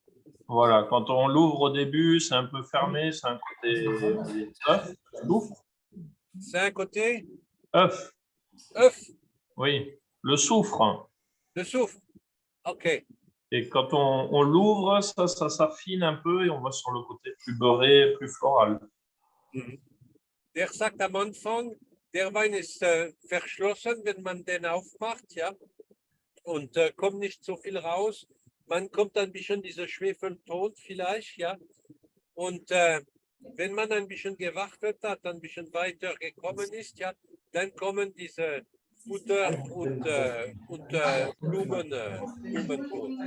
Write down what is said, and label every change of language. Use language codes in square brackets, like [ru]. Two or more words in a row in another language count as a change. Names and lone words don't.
[fr] Voilà, quand on l'ouvre au début, c'est un peu fermé, c'est un côté œuf, soufre. C'est un côté Œuf, œuf, oui, le soufre. le soufre. OK. Et quand on l'ouvre, ça s'affine un peu et on va sur le côté plus beurré, plus floral. [de] Der sagt am Anfang, der Wein ist verschlossen, wenn man den aufmacht, ja, und kommt nicht so viel raus. Man kommt ein bisschen dieser Schwefelton vielleicht, ja, und wenn man ein bisschen gewartet hat, ein bisschen weiter gekommen ist, ja, dann kommen diese Butter und Blumenton.